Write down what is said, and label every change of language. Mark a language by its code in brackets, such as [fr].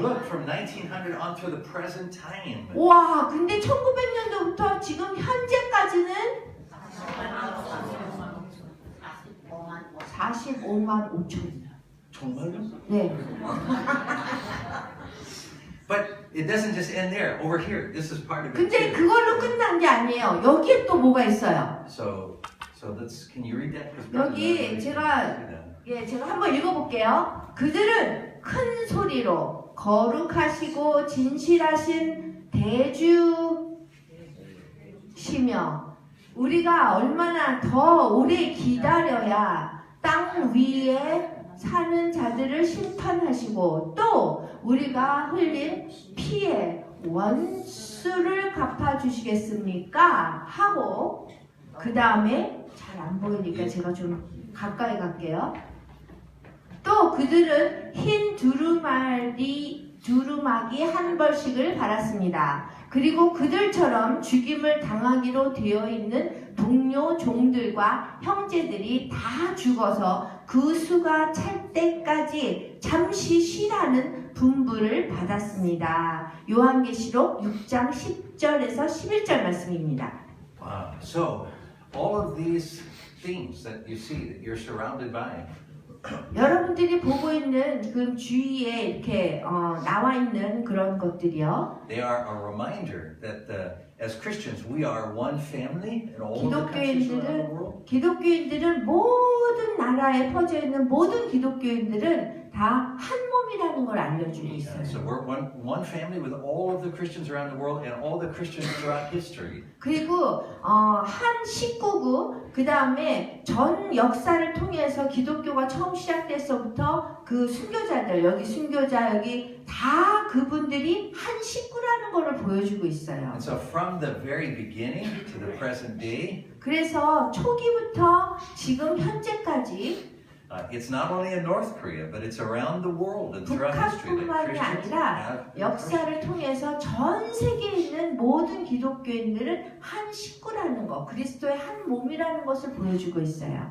[en] look, from 1900 on to the present time. [ko] 와, 근데 1900년도부터 지금 현재까지는 45만 5천. 정말요? 네. [en] But it doesn't just end there. Over here, this is part of it [ko] 근데 [en] too. [ko] 그걸로 끝난 게 아니에요. 여기에 또 뭐가 있어요. [en] So can you read that? 'Cause [ko] 여기 제가 한번 읽어볼게요. 그들은 큰 소리로 거룩하시고 진실하신 대주시며 우리가 얼마나 더 오래 기다려야 땅 위에 사는 자들을 심판하시고 또 우리가 흘린 피의 원수를 갚아주시겠습니까? 하고 그 다음에 잘 안 보이니까 제가 좀 가까이 갈게요. 또 그들은 흰 두루마기 한 벌씩을 받았습니다. 그리고 그들처럼 죽임을 당하기로 되어 있는 동료 종들과 형제들이 다 죽어서 그 수가 찰 때까지 잠시 쉬라는 분부를 받았습니다. 요한계시록 6장 10절에서 11절 말씀입니다. [en] Wow. So all of these things that you see that you're surrounded by. [ko] 여러분들이 보고 있는 그 주위에 이렇게 나와 있는 그런 것들이요. [en] They are a reminder that as Christians we are one family in all of the countries around the world. [ko] 기독교인들은 모든 나라에 퍼져 있는 모든 기독교인들은 다 한 몸이라는 걸 알려주고 있어요. [en] So we're one family with all of the Christians around the world and all the Christians throughout history. [ko] 그리고 한 식구고 그 다음에 전 역사를 통해서 기독교가 처음 시작돼서부터 그 순교자들 여기 순교자 여기 다 그분들이 한 식구라는 것을 보여주고 있어요. [en] And so from the very beginning to the present day, [ko] 그래서 초기부터 지금 현재까지 [en] it's not only in North Korea, but it's around the world and throughout history that [ko] 북한뿐만이 [en] Christians [ko] 아니라 [en] have. [ko] 역사를 통해서 전 세계에 있는 모든 기독교인들은 한 식구라는 것, 그리스도의 한 몸이라는 것을 보여주고 있어요.